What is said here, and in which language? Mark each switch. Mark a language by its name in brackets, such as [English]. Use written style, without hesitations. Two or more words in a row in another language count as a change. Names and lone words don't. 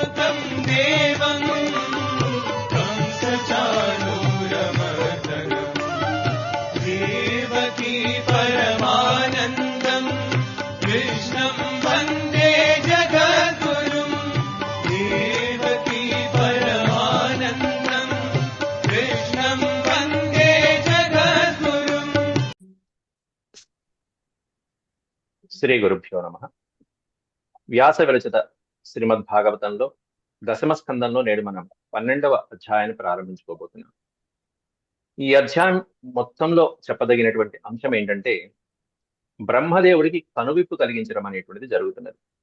[Sanskrit] वरं देवं कंसचाणूरमर्दनम् देवकी परमानन्दं कृष्णं वन्दे जगद्गुरुं देवकी परमानन्दं कृष्णं वन्दे जगद्गुरुं। శ్రీ గురుభ్యో నమః. [Telugu] వ్యాస విరచిత శ్రీమద్ భాగవతంలో దశమ స్కందంలో నేడు మనం 12వ అధ్యాయాన్ని ప్రారంభించుకోబోతున్నాం. ఈ అధ్యాయం మొత్తంలో చెప్పదగినటువంటి అంశం ఏంటంటే బ్రహ్మదేవుడికి కనువిప్పు కలిగించడం అనేటువంటిది జరుగుతున్నది.